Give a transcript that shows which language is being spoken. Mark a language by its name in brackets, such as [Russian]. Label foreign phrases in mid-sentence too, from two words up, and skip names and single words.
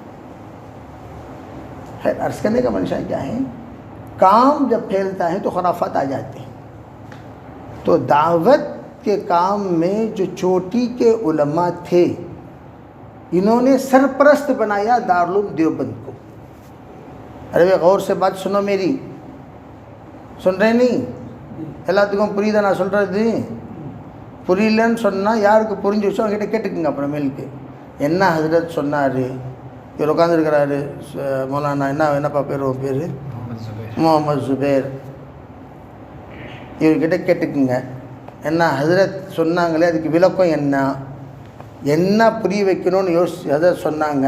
[Urdu] خیر, عرض کرنے کا منشا کیا ہے, کام جب پھیلتا ہے تو خرافات آ جاتے ہیں. تو دعوت کے کام میں جو چوٹی کے علماء تھے, انہوں نے سرپرست بنایا دارالعلوم دیوبند کو. ارے بھائی غور سے بات سنو میری, سن رہے نہیں, [Tamil] எல்லாத்துக்கும் புரியுதா நான் சொல்கிறது? புரியலன்னு சொன்னால் யாருக்கு புரிஞ்சு வச்சோ அவங்ககிட்ட கேட்டுக்குங்க அப்புறம் மேலுக்கு. என்ன ஹஜரத் சொன்னார், இவர் உட்காந்துருக்கிறாரு மௌலானா, என்னப்பா பேர் உன் பேர்? முகமது ஜுபேர். இவர்கிட்ட கேட்டுக்குங்க, என்ன ஹஜரத் சொன்னாங்களே அதுக்கு விளக்கம் என்ன புரிய வைக்கணும்னு ஹஜரத் சொன்னாங்க.